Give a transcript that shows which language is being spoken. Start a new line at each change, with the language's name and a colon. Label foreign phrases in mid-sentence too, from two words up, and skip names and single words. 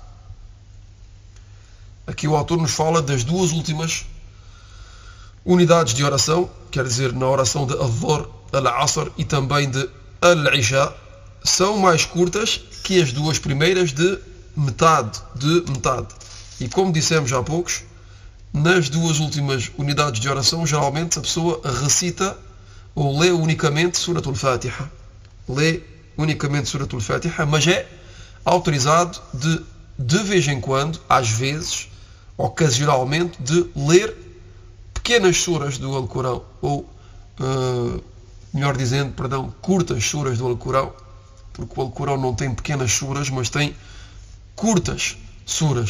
Portuguese: Aqui o autor nos fala das duas últimas unidades de oração, quer dizer, na oração de Al-Dhuhr, Al-Asr e também de Al-Isha, são mais curtas que as duas primeiras, de metade. E como dissemos há poucos, nas duas últimas unidades de oração, geralmente a pessoa recita ou lê unicamente Surat al-Fatiha. Mas é autorizado de vez em quando, às vezes, ocasionalmente, de ler pequenas suras do Alcorão, ou, melhor dizendo, curtas suras do Alcorão, porque o Alcorão não tem pequenas suras, mas tem curtas suras.